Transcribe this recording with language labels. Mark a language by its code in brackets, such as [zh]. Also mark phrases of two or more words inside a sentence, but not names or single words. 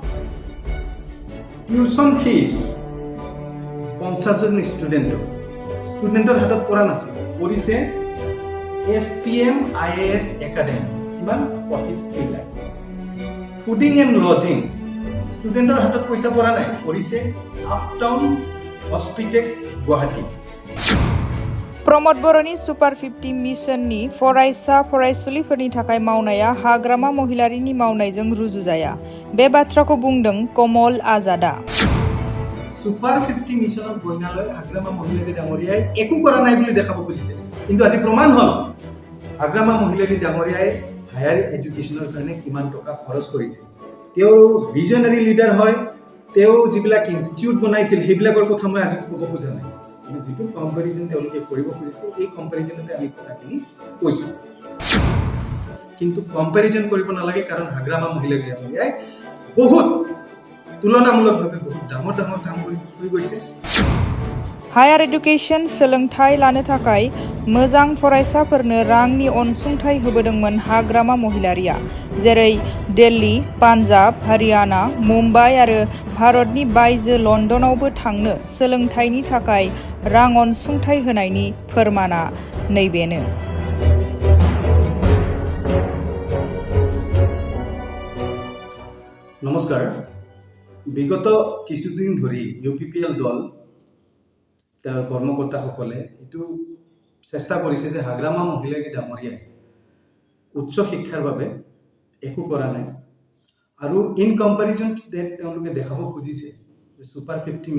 [en] tuition fees [as] 50জন ষ্টুডেণ্টৰ হাতত পৰা নাছিল কৰিছে SPM IAS একাডেমি কিমান 43 লাখ [en] fooding and lodging [as] ষ্টুডেণ্টৰ হাতত পইচা পৰা নাই কৰিছে আপটাউন হস্পিটেল গুৱাহাটী [brx] प्रमोद बर'नि सुपार 50 मिशननि फरायसा फरायसुलिफोरनि थाखाय मावनाया हाग्रामा महिलारिनि मावनायजों रुजुजाया बे बाथ्राखौ बुंदों कमल आजादा [as] ছুপাৰ 50 মিছনত বইনালৈ হাগ্ৰামা মহিলাৰী ডাঙৰীয়াই একো কৰা নাই বুলি দেখাব খুজিছে কিন্তু আজি প্ৰমাণ হ'ল হাগ্ৰামা মহিলাৰী ডাঙৰীয়াই [en] higher educationৰ [as] কাৰণে কিমান টকা খৰচ কৰিছে তেওঁ [en] visionary leader [as] হয় তেওঁ যিবিলাক ইনষ্টিটিউট বনাইছিল সেইবিলাকৰ কথা মই আজি ক'ব খোজা নাই কিন্তু যিটো কম্পেৰিজন তেওঁলোকে কৰিব খুজিছে এই কম্পেৰিজনতে আমি কথাখিনি কৈছোঁ কিন্তু কম্পেৰিজন কৰিব নালাগে কাৰণ হাগ্ৰামা মহিলাৰী ডাঙৰীয়াই বহুত তুলনামূলকভাৱে বহুত ডাঙৰ কাম কৰি থৈ গৈছে [en] higher education [brx] सोलोंथाइ लानो थाखाय मोजां फरायसाफोरनो रांनि अनसुंथाइ होबोदोंमोन हाग्रामा महिलारिया जेरै दिल्ली पान्जाब हारियाना मुम्बाइ आरो भारतनि बायजो लन्डनावबो थांनो सोलोंथाइनि थाखाय रां अनसुंथाइ होनायनि फोरमाना नैबेनो [as] नमस्कार বিগত কিছুদিন ধৰি UPPL দল তাৰ কৰ্মকৰ্তাসকলে এইটো চেষ্টা কৰিছে যে হাগ্ৰামা মহিলাৰী ডাঙৰীয়াই উচ্চ শিক্ষাৰ বাবে একো কৰা নাই আৰু [en] in comparison to date [as] তেওঁলোকে দেখাব খুজিছে যে সুপাৰ 50